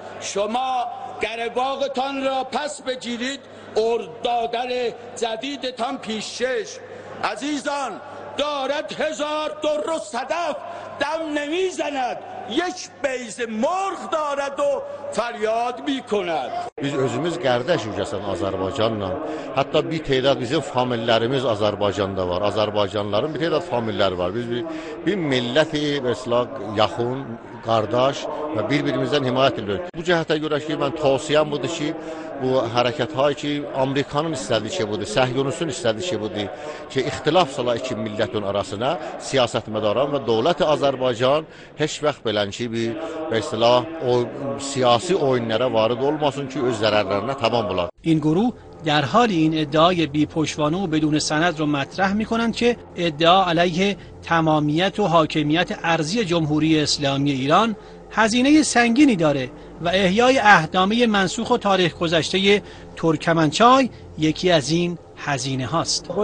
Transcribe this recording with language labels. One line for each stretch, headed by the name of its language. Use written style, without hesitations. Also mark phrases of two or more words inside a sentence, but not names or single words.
Persian: شما گرباغتان را پس بگیرید، اردادر جدیدتان پیشش. عزیزان، دارد 1000 در و صدف دم نمیزند، یک بیضه مرغ دارد و فریاد میکند.
Azerbaijani: Biz özümüz qardaş ülkəsən Azərbaycanla. Hətta bir tədad bizim famillərimiz Azərbaycanda var. Azərbaycanlıların bir tədad familləri var. Biz bir milləti mesela yaxın, qardaş və bir-birimizdən himayət edirik. Bu cəhətə görə ki, mən tavsiyəm budur ki, bu hərəkətlər ki, Amerikanın istədiyi şey budur, Səhyonistun istədiyi şey budur ki, ixtilaf sala iki millətin arasına siyasətmədaran və dövlət Azərbaycan heç vaxt belənki bir mesela o siyasi oyunlara varid olmasın ki, öz zararlarına tamam bular.
Persian: این گروه در حال این ادعای بی پشتوانه و بدون سند رو مطرح می‌کنند که ادعا علیه تمامیت و حاکمیت ارضی جمهوری اسلامی ایران هزینه سنگینی داره و احیای عهدنامه منسوخ و تاریخ گذشته ترکمنچای یکی از این هزینه هاست.